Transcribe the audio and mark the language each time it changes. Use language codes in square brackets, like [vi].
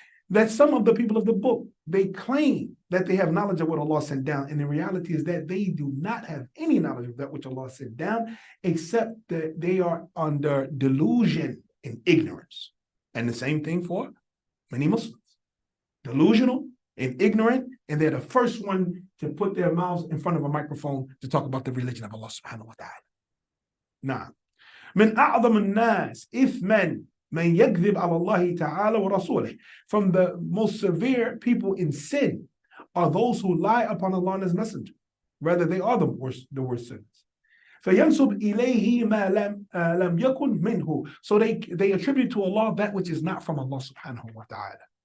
[en] That some of the people of the book, they claim that they have knowledge of what Allah sent down, and the reality is that they do not have any knowledge of that which Allah sent down, except that they are under delusion and ignorance. And the same thing for many Muslims. Delusional and ignorant, and they're the first one to put their mouths in front of a microphone to talk about the religion of Allah subhanahu wa ta'ala. Now, [ar] من أعظم الناس إثما من يكذب على الله تعالى ورسوله. [en] From the most severe people in sin are those who lie upon Allah and His Messenger. Rather, they are the worst sinners. [ar] فينسب إليه ما لم يكن منه. [en] So they attribute to Allah that which is not from Allah subhanahu wa ta'ala.